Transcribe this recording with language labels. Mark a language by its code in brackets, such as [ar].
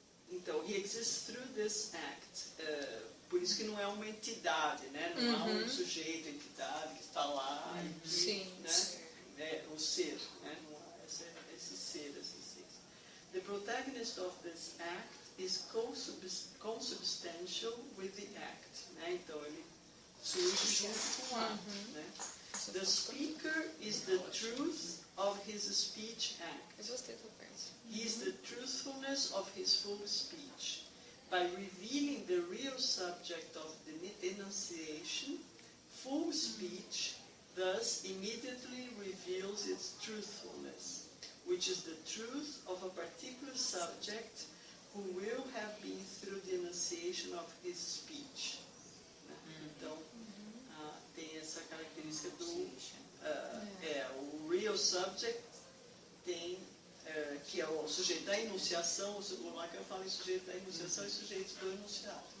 [pt] Então, [en] he exists through this act. [pt] Por isso que não é uma entidade, né? Não há um sujeito, entidade que está lá, e que, né, o ser, né? Não há esse ser. [en] The protagonist of this act is consubstantial with the act. [pt] Né? Então, ele surge junto com o ato. Né? [en] The speaker is the truth of his speech act. [pt] Eu gostei da parte. [en] He is the truthfulness of his full speech. By revealing the real subject of the enunciation, full speech thus immediately reveals its truthfulness, which is the truth of a particular subject who will have been through the enunciation of his speech. [pt] Então, tem essa característica do... o real subject tem... que é o sujeito da enunciação, o Lacan fala em sujeito da enunciação e sujeito do enunciado.